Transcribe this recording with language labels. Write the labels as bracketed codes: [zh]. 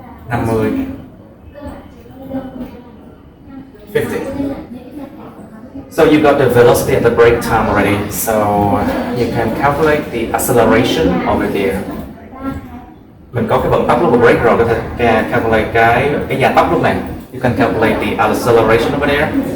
[en] Number 50. So you got the velocity at the break time already. So you can calculate the acceleration over there. [vi] Mình có cái vận tốc lúc mà break rồi, có thể calculate cái gia tốc lúc này. [en] You can calculate the acceleration over there.